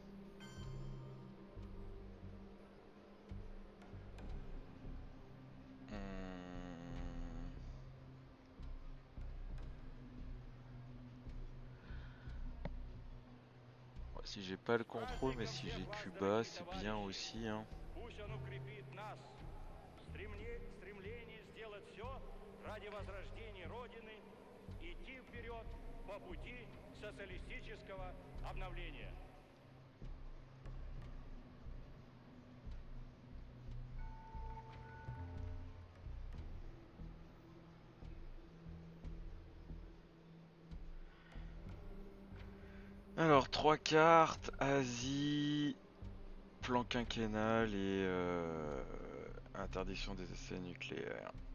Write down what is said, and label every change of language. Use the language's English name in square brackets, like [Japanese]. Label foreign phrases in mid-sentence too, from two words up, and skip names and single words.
[French] Hmm. Ouais, si j'ai pas le contrôle, mais si j'ai Cuba, c'est bien aussi, hein. [Russian] Пусть он укрепит нас в стремлении сделать все ради возрождения Родины, идти вперед по пути социалистического обновления. [French] Alors, 3 cartes, Asie, plan quinquennal et interdiction des essais nucléaires.